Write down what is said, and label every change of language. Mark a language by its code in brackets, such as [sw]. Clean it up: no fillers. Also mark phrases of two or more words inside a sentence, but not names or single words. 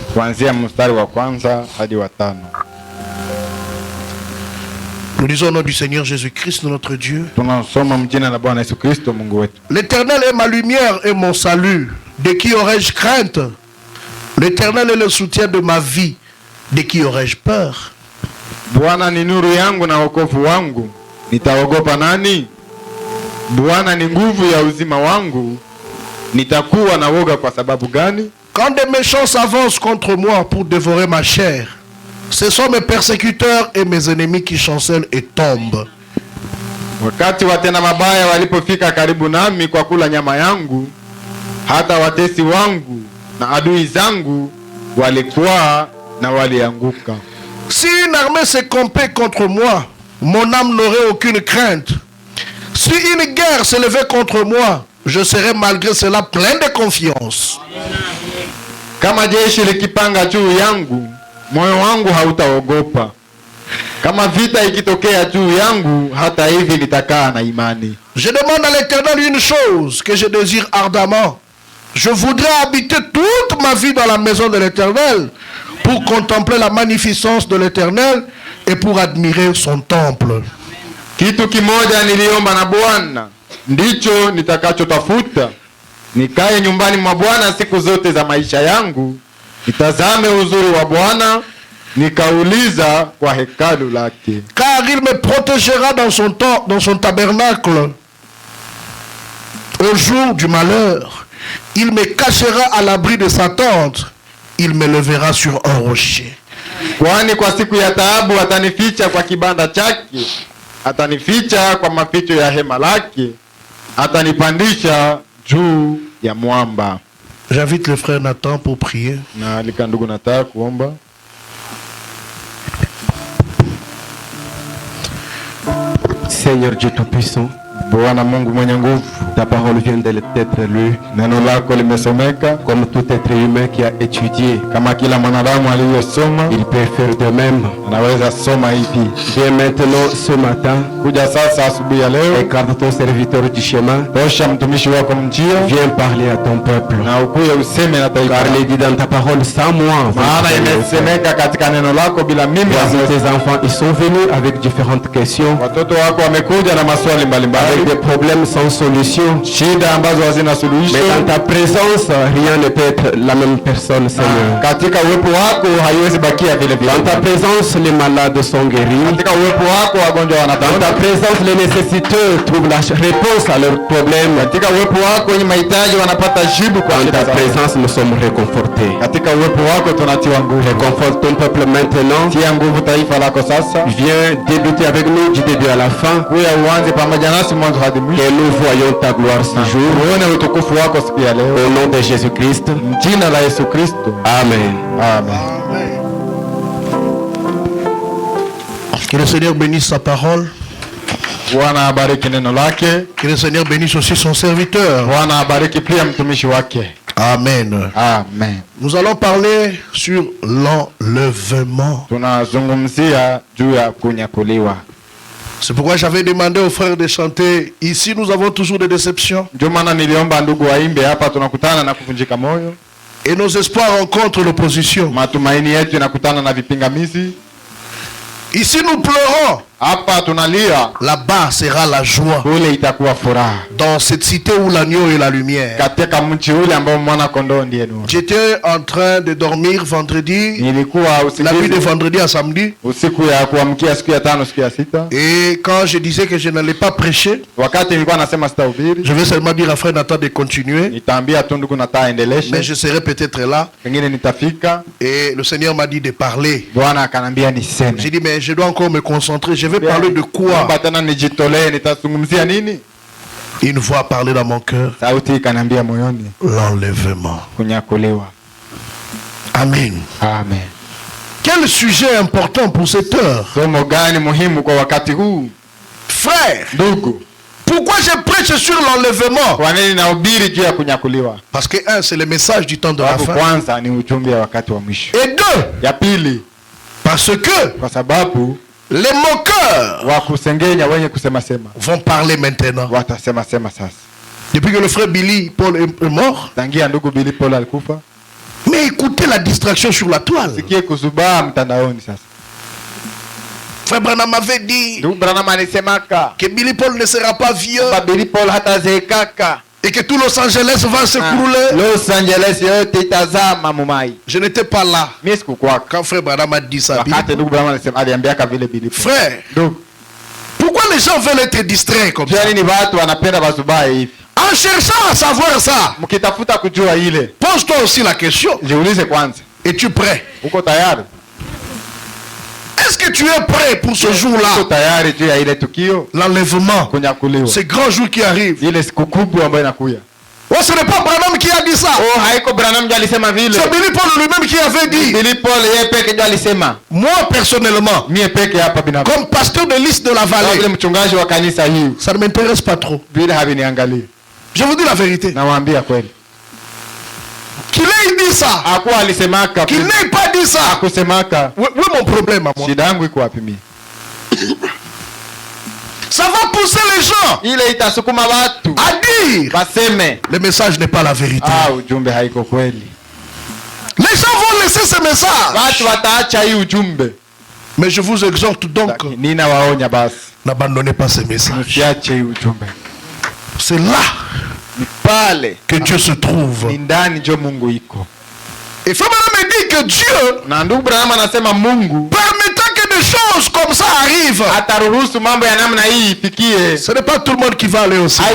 [fr] Nous disons au nom du Seigneur Jésus-Christ, notre Dieu. L'Éternel est ma lumière et mon salut. De qui aurais-je crainte? L'Éternel est le soutien de ma vie. De qui aurais-je peur? [sw] Bwana ni nuru yangu na wokovu wangu, nitaogopa nani? Bwana ni nguvu ya uzima wangu, nitakuwa na woga kwa sababu gani? [fr] Quand des méchants s'avancent contre moi pour dévorer ma chair, ce sont mes persécuteurs et mes ennemis qui chancellent et tombent. [sw] Wakati watenda mabaya walipofika karibu nami kwa kula nyama yangu, hata watesi wangu na adui zangu walikuwa na walianguka. [fr] Si une armée se campait contre moi, mon âme n'aurait aucune crainte. Si une guerre se levait contre moi, je serais malgré cela plein de confiance. [sw] Kama jeshi likipanga juu yangu, moyo wangu hautaogopa. Kama vita ikitokea juu yangu, hata hivi nitakaa na imani. [fr] Je demande à l'Éternel une chose que je désire ardemment. Je voudrais habiter toute ma vie dans la maison de l'Éternel, pour contempler la magnificence de l'Éternel et pour admirer son temple. [sw] Kitu kimoja niliomba na Bwana, ndicho nitakachotafuta. Nikae nyumbani mwa Bwana siku zote za maisha yangu, nitazame uzuri wa Bwana, nikauliza kwa hekalu lake. [fr] Car il me protégera dans son tabernacle au jour du malheur. Il me cachera à l'abri de sa tente. Il me levera sur un rocher. [sw] Kwani kwa siku ya taabu atanificha kwa kibanda chake, atanificha kwa maficho ya hema lake, atanipandisha juu ya mwamba. [fr] J'invite le frère Nathan pour prier. [sw] Na alika ndugu Nathan kuomba. [fr] Seigneur Dieu Tout-Puissant, [sw] Bwana Mungu mwenye nguvu, [fr] ta parole vient d'être lue. [sw] Neno lako limesomeka. [fr] Comme tout être humain qui a étudié, [sw] kama kila mwanadamu aliyesoma, [fr] il peut faire de même. [sw] Anaweza soma hivi. [fr] Viens maintenant ce matin, [sw] kuja sasa asubuhi ya leo, [fr] écarte ton serviteur du chemin. [sw] Tosha mtumishi wako njia. [fr] Viens parler à ton peuple. [sw] Na ukuye useme na taifa. [fr] Car il dit dans ta parole sans moi. [sw] Maana imesemeka katika neno lako bila mimi. [fr] Tes enfants ils sont venus avec différentes questions. [sw] Watoto wako wamekuja na maswali mbalimbali. [fr] avec des problèmes sans solution. [sw] shida ambazo hazina suluhisho. [fr] Mais dans ta présence, rien ne peut être la même personne, Seigneur. [sw] Katika uwepo wako haiwezi bakia vile vile. [fr] Dans ta présence, les malades sont guéris. [sw] Katika uwepo wako wagonjwa [fr] Dans ta [sw] wanapona. [fr] présence, les nécessiteux trouvent la réponse à leurs problèmes. [sw] Katika uwepo wako wenye mahitaji wanapata jibu kwa [fr] Dans [sw] shida [fr] ta [sw] zao. [fr] présence, nous sommes réconfortés. [sw] Katika uwepo wako tunatiwa nguvu. [fr] Réconforte ton peuple maintenant. [sw] Tia nguvu taifa lako sasa. [fr] Viens débuter avec nous du début à la fin. [sw] Kuya uanze pamoja nasi mwanzo hadi mwisho. [fr] Que nous voyons ta gloire ce jour. [sw] Uone utukufu wako siku ya leo. [fr] Au nom de Jésus-Christ. [sw] Jina la Yesu Kristo. Amen. Amen. [fr] Que le Seigneur bénisse sa parole. [sw] Bwana abariki neno lake. [fr] Que le Seigneur bénisse aussi son serviteur. [sw] Bwana abariki pia mtumishi wake. Amen. Amen. [fr] Nous allons parler sur l'enlèvement. [sw] Tunazungumzia juu ya kunyakuliwa. [fr] C'est pourquoi j'avais demandé aux frères de chanter. Ici, nous avons toujours des déceptions. [sw] Ndio maana niliomba ndugu waimbe hapa, tunakutana na kuvunjika moyo. [fr] Et nos espoirs rencontrent l'opposition. [sw] Matumaini yetu yanakutana na vipingamizi. [fr] Ici, nous pleurons. [sw] Hapa tunalia, [fr] Là-bas sera la joie. [sw] kule itakuwa furaha. [fr] Dans cette cité où l'agneau est la lumière. [sw] Katika mji ule ambao mwana kondoo ndiye nuru. [fr] J'étais en train de dormir vendredi. [sw] Nilikuwa [fr] La nuit de [sw] usingizi [fr] vendredi à samedi. [sw] usiku ya kuamkia siku ya tano, siku ya sita. [fr] Et quand je disais que je n'allais pas prêcher, [sw] Wakati nilikuwa nasema sitahubiri, [fr] je vais seulement dire à frère Nathan de continuer. [sw] nitaambia tu ndugu Nataa [fr] Mais [sw] endeleshe, [fr] je serai peut-être là. [sw] pengine nitafika. [fr] Et le Seigneur m'a dit de parler. [sw] Bwana akanambia niseme. [fr] J'ai dit, mais je dois encore me concentrer. Je vais parler de quoi? [sw] Naomba tena nijitolee, nitazungumzia nini? [fr] Une voix a parlé dans mon cœur. [sw] Sauti ikanambia moyoni, [fr] L'enlèvement. [sw] kunyakuliwa. Amen. Amen. [fr] Quel sujet important pour cette heure. [sw] Somo gani muhimu kwa wakati huu? [fr] Frère, [sw] Ndugu, [fr] pourquoi je prêche sur l'enlèvement? [sw] kwa nini nahubiri juu ya kunyakuliwa? [fr] Parce que un, c'est le message du temps de la [sw] Sababu [fr] fin. [sw] kwanza ni ujumbe wa wakati wa mwisho. [fr] Et deux, [sw] Ya pili, [fr] parce que [sw] kwa sababu [fr] les moqueurs [sw] wa kusengenya, wenye kusema sema [fr] vont parler maintenant. [sw] watasema sema sasa. [fr] Depuis que le frère Billy Paul est mort, [sw] Tangia ndugu Billy Paul alikufa, [fr] mais écoutez la distraction sur la toile. [sw] sikie kuzubaa mtandaoni sasa. [fr] Frère Branham avait dit [sw] Ndugu Branham alisemaka [fr] que Billy Paul ne sera pas vieux [sw] kwamba Billy Paul hatazeekaka, [fr] et que tout Los Angeles va s'écrouler. [sw] Los Angeles yote itazama mumai. [fr] Je n'étais pas là [sw] Mimi sikukwaka [fr] quand frère Branham a dit ça. [sw] wakati ndugu Branham aliambiaka vile Billy Paul. [fr] Frère, [sw] Ndugu, [fr] pourquoi les gens veulent être distraits comme ça? [sw] jua nini watu wanapenda bazubae hivi? [fr] En cherchant à savoir ça, [sw] Mkitafuta kujua ile, [fr] pose-toi aussi la question. [sw] jiulize kwanza, [fr] Es-tu prêt? [sw] uko tayari? [fr] Est-ce que tu es prêt pour ce [sw] Uko [fr] jour-là? [sw] tayari juu ya ile tukio [fr] L'enlèvement. [sw] kunyakuliwa, [fr] Ce grand jour qui arrive. [sw] ile siku kubwa ambayo inakuja? [fr] Oh, ce n'est pas Branham qui a dit ça. [sw] Oh, haiko Branham ndio alisema vile. [fr] C'est Billy Paul lui-même qui avait dit. [sw] Billy Paul yeye peke ndio alisema. [fr] Moi, personnellement, [sw] Mie peke hapa binafsi, [fr] comme pasteur de liste de la [sw] kama vile [fr] vallée, [sw] mchungaji wa kanisa hii, [fr] ça ne m'intéresse pas trop. [sw] vile haviniangalia. [fr] Je vous dis la vérité. [sw] Nawaambia kweli, [fr] Qu'il ait dit ça, [sw] hakuwa alisemaka, [fr] qu'il n'ait pas dit ça. [sw] hakusemaka. [fr] Où est mon problème à moi? [sw] Shida yangu iko wapi mimi? [fr] Ça va pousser les gens [sw] Ile itasukuma watu [fr] à dire [sw] waseme, [fr] le message n'est pas la vérité. [sw] ujumbe haiko kweli. [fr] Les gens vont laisser ce message. [sw] Watu wataacha hii ujumbe. [fr] Mais je vous exhorte donc, [sw] Lakini ninawaonya basi, [fr] n'abandonnez pas ce message. [sw] msiache hii ujumbe. [fr] C'est là [sw] Ni pale [fr] que Dieu se trouve. [sw] ni ndani njo Mungu iko. [fr] Et Frère Branham me dit que Dieu, [sw] Na ndugu Branham anasema Mungu [fr] permettant que des choses comme ça arrivent, [sw] ataruhusu mambo ya namna hii ifikie. [fr] ce n'est pas tout le monde qui va aller au ciel.